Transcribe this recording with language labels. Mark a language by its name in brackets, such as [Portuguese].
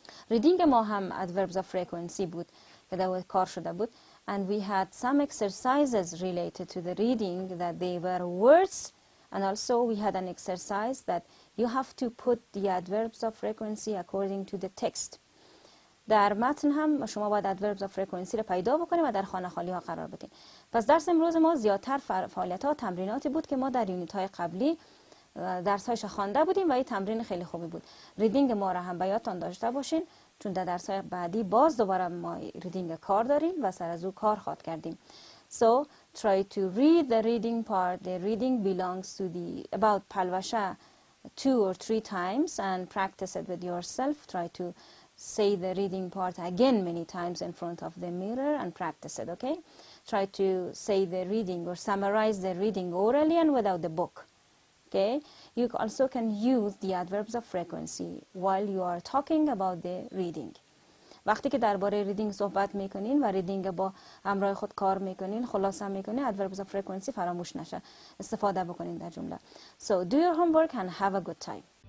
[Persian] Reading ما هم adverbs of frequency بود که در کار شده بود. [English] And we had some exercises related to the reading that they were words. And also we had an exercise that you have to put the adverbs of frequency according to the text. [Persian] در متن هم شما باید adverbs of frequency رو پیدا بکنید و در خانه خالی ها قرار بدین. پس درس امروز ما زیادتر فعالیت ها و تمریناتی بود که ما در یونیت های قبلی درس هایش خوانده بودیم و این تمرین خیلی خوبی بود. ریدینگ ما را هم به یادتان داشته باشین چون در درس های بعدی باز دوباره ما ریدینگ کار داریم و سر از او کار خواهد کردیم. [English] So try to read the reading part. The reading belongs to the about Palvasha 2 or 3 times and practice it with yourself. Try to say the reading part again many times in front of the mirror and practice it, okay? Try to say the reading or summarize the reading orally and without the book, okay? You also can use the adverbs of frequency while you are talking about the reading. [Persian] وقتی که درباره ریدینگ صحبت میکنین و ریدینگ با همراه خود کار میکنین خلاصه میکنین adverbs of frequency فراموش نشه استفاده بکنین در جمله. [English] So do your homework and have a good time.